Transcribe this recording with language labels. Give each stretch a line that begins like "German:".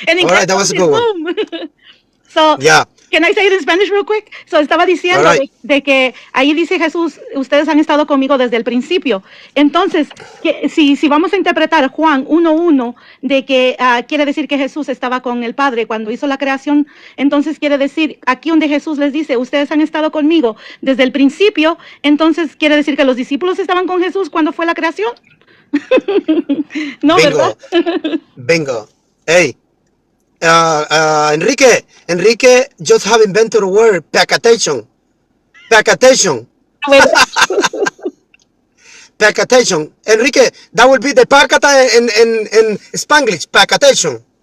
English: right, that was a good one. So, yeah. Can I say it in Spanish real quick?
Spanish: So, estaba diciendo de que ahí dice Jesús, ustedes han estado conmigo desde el principio. Entonces, si vamos a interpretar Juan 1:1 de que quiere decir que Jesús estaba con el Padre cuando hizo la creación, entonces quiere decir, aquí donde Jesús les dice, ustedes han estado conmigo desde el principio, entonces quiere decir que los discípulos estaban con Jesús cuando fue la creación. No, ¿verdad?
English: Bingo. Bingo. Hey, Enrique just have invented a word, packation. Packation.
Spanish: ¿Verdad?
English: Packation. Enrique, that would be the packata in Spanglish. Packation.